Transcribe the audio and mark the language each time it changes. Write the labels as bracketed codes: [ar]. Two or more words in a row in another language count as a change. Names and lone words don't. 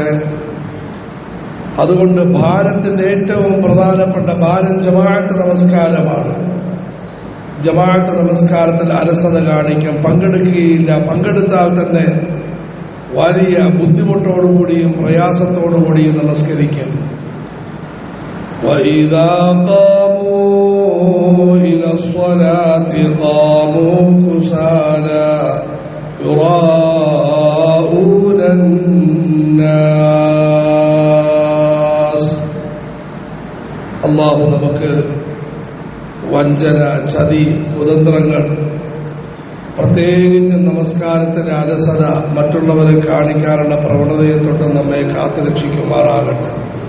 [ml] അതുകൊണ്ട് ഭാരത്തിന്റെ ഏറ്റവും പ്രധാനപ്പെട്ട ഭാരം ജമാഅത്ത് നമസ്കാരമാണ്. ജമാഅത്ത് നമസ്കാരത്തിൽ അലസത കാണിക്കും, പങ്കെടുക്കുകയില്ല. പങ്കെടുത്താൽ തന്നെ വലിയ ബുദ്ധിമുട്ടോടുകൂടിയും പ്രയാസത്തോടുകൂടിയും നമസ്കരിക്കും. [ar] وَإِذَا قَامُوا إِلَى الصَّلَاةِ قَامُوا كُسَالَى يُرَاءُونَ النَّاسَ. [ml] അല്ലാഹു നമുക്ക് വഞ്ചന, ചതി, കുതന്ത്രങ്ങൾ, പ്രത്യേകിച്ച് നമസ്കാരത്തിന്റെ അലസത മറ്റുള്ളവരെ കാണിക്കാനുള്ള പ്രവണതയെ തൊട്ട് നമ്മെ കാത്തുരക്ഷിക്കുമാറാകട്ടെ.